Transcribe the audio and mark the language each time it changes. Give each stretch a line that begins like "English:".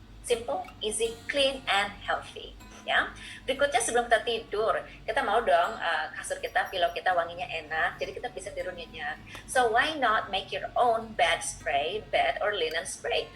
English: Simple, easy, clean, and healthy. Ya.
Indonesian: Berikutnya sebelum kita tidur, kita mau dong kasur kita, pillow kita wanginya enak, jadi kita bisa tidur nyenyak.
English: So why not make your own bed spray, bed or linen spray?